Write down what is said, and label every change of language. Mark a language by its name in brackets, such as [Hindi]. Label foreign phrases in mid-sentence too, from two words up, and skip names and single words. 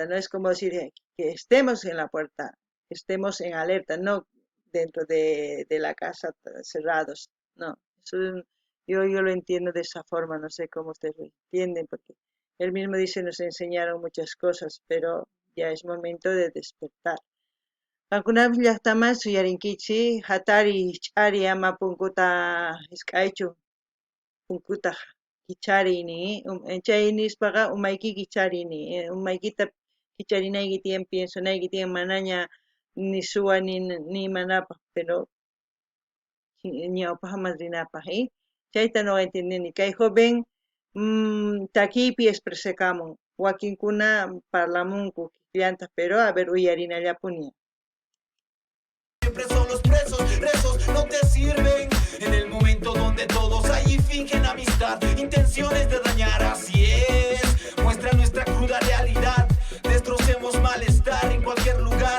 [Spanish] No es como decir que estemos en la puerta, que estemos en alerta, no dentro de la casa cerrados. No, yo lo entiendo de esa forma, no sé cómo ustedes lo entienden, porque él mismo dice, nos enseñaron muchas cosas, pero ya es momento de despertar. [Quechua] Algunas llaqtaman suyarinkichi, hatari ch'ari ama punkuta hisk'aychu, punkuta kicharini, chay nispaqa umayki kicharini, umaykita kicharinayki tiyan, piensanayki tiyan, manaña ni suwa ni imanapaq, pero ñawpaq madrinapaq, chayta no entendini. Kay joven takiypi expresekamun, wakinkuna parlamunku llantaq, [Spanish] pero a ver uyarinallapuni. Siempre son los presos, rezos no te sirven. En el momento donde todos allí fingen amistad, intenciones de dañar, así es. Muestra nuestra cruda realidad. Destrocemos malestar en cualquier lugar.